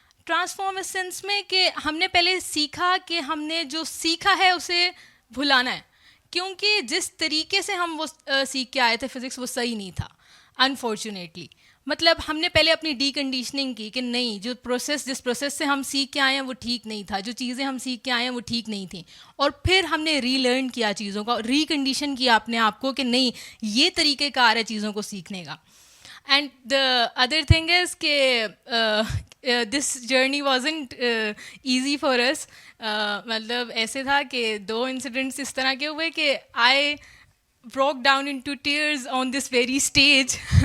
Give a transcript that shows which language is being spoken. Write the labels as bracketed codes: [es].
[ur] Transform اس sense میں کہ ہم نے پہلے سیکھا کہ ہم نے جو سیکھا ہے اسے بھلانا ہے, کیونکہ جس طریقے سے ہم وہ سیکھ کے آئے تھے فزکس وہ صحیح نہیں تھا انفارچونیٹلی. مطلب ہم نے پہلے اپنی ڈی کنڈیشننگ کی کہ نہیں, جو جس پروسیس سے ہم سیکھ کے آئے ہیں وہ ٹھیک نہیں تھا, جو چیزیں ہم سیکھ کے آئے ہیں وہ ٹھیک نہیں تھیں, اور پھر ہم نے ری لرن کیا چیزوں کا, ری کنڈیشن کیا اپنے آپ کو کہ نہیں یہ طریقہ کار ہے چیزوں کو سیکھنے کا. [en] And the other thing is کہ this journey wasn't easy for us. [ur] مطلب ایسے تھا کہ 2 انسیڈنٹس اس طرح کے ہوئے کہ [en] I broke down into tears on this very stage.